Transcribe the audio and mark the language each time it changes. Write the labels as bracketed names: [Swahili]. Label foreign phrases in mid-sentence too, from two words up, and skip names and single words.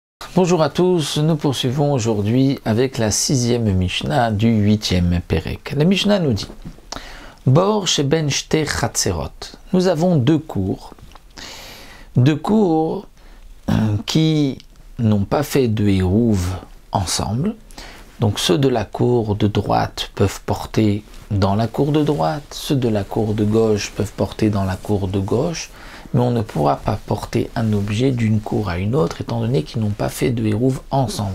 [French] Bonjour à tous, nous poursuivons aujourd'hui avec la 6e Mishnah du 8e Perek. La Mishnah nous dit [Hebrew] בור שבין שתי חצרות. [French] Nous avons deux cours qui n'ont pas fait de hérouve ensemble. Donc ceux de la cour de droite peuvent porter dans la cour de droite, ceux de la cour de gauche peuvent porter dans la cour de gauche, mais on ne pourra pas porter un objet d'une cour à une autre, étant donné qu'ils n'ont pas fait de hérouve ensemble.